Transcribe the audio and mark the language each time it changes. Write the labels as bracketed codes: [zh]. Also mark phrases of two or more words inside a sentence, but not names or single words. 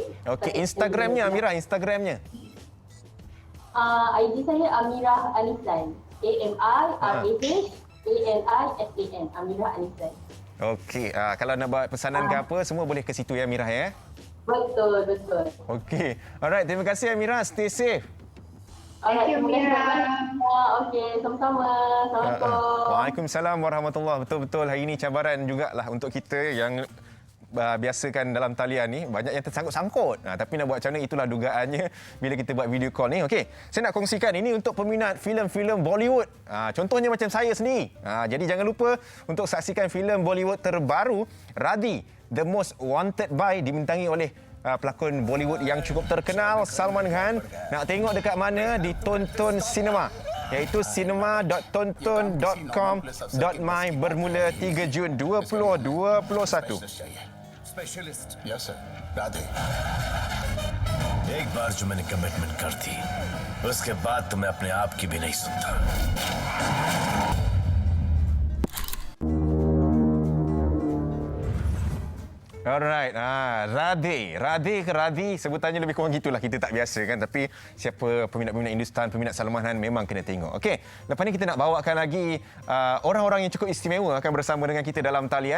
[ms] Okey, Instagramnya Amirah, Instagramnya. ID saya Amirah Anisan. AMIRAHANISAN. Amirah Anisan. Okey, kalau nak buat pesanan ke apa, semua boleh ke situ ya Amirah ya? Betul. Okey. Alright, terima kasih Amirah. [en] Stay safe. Thank you, Amirah. [ms] Okey, sama-sama. Assalamualaikum. [ar] وعليكم السلام ورحمة الله. [ms] Betul-betul hari ini cabaran jugalah untuk kita yang biasakan dalam talian ni, banyak yang tersangkut-sangkut. Tapi nak buat macam mana, itulah dugaannya bila kita buat [en] video call [ms] ni. Okey, saya nak kongsikan ini untuk peminat filem-filem Bollywood. Contohnya macam saya sendiri. Jadi jangan lupa untuk saksikan filem Bollywood terbaru Radhi, The Most Wanted By, dibintangi oleh pelakon Bollywood yang cukup terkenal Salman Khan. Nak tengok dekat mana? Di Tonton Cinema, iaitu cinema.tonton.com.my, bermula 3 Jun 2021. [en] specialist yes sir [hi] राधे एक बार जो मैंने कमिटमेंट कर दी उसके बाद तो मैं अपने आप की भी नहीं सुनता. [ms] Alright, Radhi ke Radhi, sebutannya lebih kurang gitulah, kita tak biasa kan. Tapi siapa peminat-peminat Hindustan, peminat Salman Khan memang kena tengok. Okey, lepas ni kita nak bawakan lagi orang-orang yang cukup istimewa akan bersama dengan kita dalam talian.